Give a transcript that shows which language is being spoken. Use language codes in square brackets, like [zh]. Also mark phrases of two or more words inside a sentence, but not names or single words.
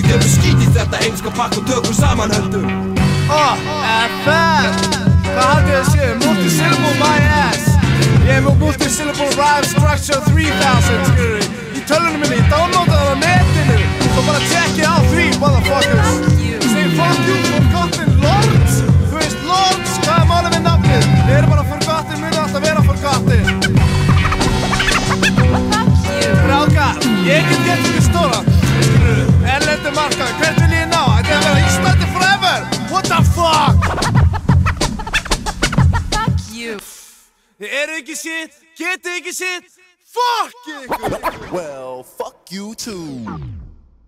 [is] Gefum skít í þetta heimska pakk og tökum saman höndum. FM, hvað haldið þið séu? [en] Multisyllable my ass. [is] Ég er með [en] multisyllable rhyme structure [is] 3000 skilur í tölunum minni, ég downloadaði það á netinu. Svo bara tjekkið á því, motherfuckers. [en] Segir fuck you, forgotten lords. [is] Þú veist lords, hvað er málið við nafnið? Þið eru bara forgotten, munu alltaf vera forgotten. Bráðgar, ég get gett ykkur stóra. Skilur, erlendur markað, hvert vil ég ná? Þetta er að vera Íslandi forever. [en] What the fuck? Fuck you. [is] Þið eru ekki shit, getið ekki shit. Fuck ykkur. [en] Well, fuck you too.